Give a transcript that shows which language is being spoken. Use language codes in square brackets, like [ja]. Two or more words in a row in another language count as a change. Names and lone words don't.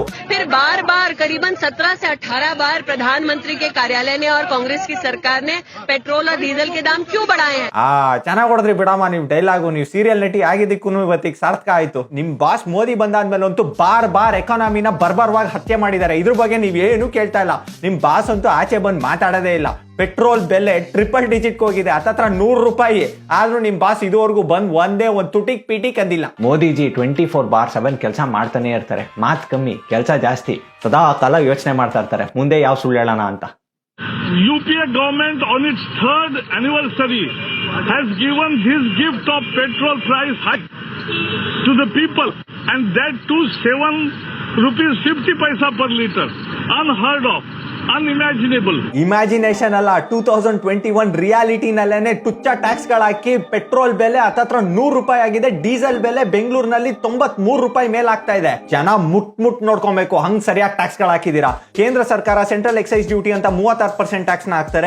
[hi] फिर बार बार करीबन 17 से 18 बार प्रधानमंत्री के कार्यालय ने और कांग्रेस की सरकार ने पेट्रोल और डीजल के दाम क्यों बढ़ाए हैं? [kn] ಚೆನ್ನಾಗ್ ಹೊಡೆದ್ರಿ ಬಿಡಮ್ಮ ನೀವು ಡೈಲಾಗು. ನೀವು ಸೀರಿಯಲ್ ನಟಿ ಆಗಿದ್ದಕ್ಕೂ ಇವತ್ತಿಗೆ ಸಾರ್ಥಕ ಆಯ್ತು. ನಿಮ್ ಬಾಸ್ ಮೋದಿ ಬಂದಾದ್ಮೇಲೆ ಅಂತೂ ಬಾರ್ ಎಕಾನಮಿನ ಬರ್ಬರ್ವಾಗಿ ಹತ್ಯೆ ಮಾಡಿದ್ದಾರೆ. ಇದ್ರ ಬಗ್ಗೆ ನೀವ್ ಏನು ಕೇಳ್ತಾ ಇಲ್ಲ. ನಿಮ್ ಬಾಸ್ ಅಂತೂ ಆಚೆ ಬಂದು ಮಾತಾಡೋದೇ ಇಲ್ಲ. ಪೆಟ್ರೋಲ್ ಬೆಲೆ ಟ್ರಿಪಲ್ ಡಿಜಿಟ್ ಹೋಗಿದೆ, ಹತ್ತತ್ರ ₹100. ಆದ್ರೂ ನಿಮ್ ಬಾಸ್ ಇದುವರೆಗೂ ಬಂದ್ ಒಂದೇ ಒಂದ್ ತುಟಿಕ್ ಪಿಟಿಕ್ ಅಂದಿಲ್ಲ. ಮೋದಿಜಿ 24/7 ಕೆಲಸ ಮಾಡ್ತಾನೆ ಇರ್ತಾರೆ. ಮಾತ್ ಕಮ್ಮಿ, ಕೆಲಸ ಜಾಸ್ತಿ. ಸದಾ ಕಾಲ ಯೋಚನೆ ಮಾಡ್ತಾ ಇರ್ತಾರೆ ಮುಂದೆ ಯಾವ ಸುಳ್ಳು ಹೇಳೋಣ ಅಂತ. [en] UPA government on its 3rd anniversary has given this gift of petrol price hike to the people, and that too 7 rupees 50 paisa per liter. Unheard of, unimaginable. [kn] ಇಮ್ಯಾಜಿನೇಷನ್ ಅಲ್ಲ, 2021 ರಿಯಾಲಿಟಿ ನಲ್ಲೇನೆ ಟುಚ್ಚ ಟ್ಯಾಕ್ಸ್ ಗಳಾಕಿ ಪೆಟ್ರೋಲ್ ಬೆಲೆ ಹತ್ತತ್ರ ₹100 ಆಗಿದೆ. ಡೀಸೆಲ್ ಬೆಲೆ ಬೆಂಗಳೂರಿನಲ್ಲಿ ₹93 ಮೇಲೆ ಆಗ್ತಾ ಇದೆ. ಜನ ಮುಟ್ ನೋಡ್ಕೊಬೇಕು, ಹಂಗ್ ಸರಿಯಾಗಿ ಟ್ಯಾಕ್ಸ್ ಗಳು ಹಾಕಿದೀರಾ. ಕೇಂದ್ರ ಸರ್ಕಾರ ಸೆಂಟ್ರಲ್ ಎಕ್ಸೈಸ್ ಡ್ಯೂಟಿ ಅಂತ 36% ಟ್ಯಾಕ್ಸ್ ನ ಹಾಕ್ತಾರೆ.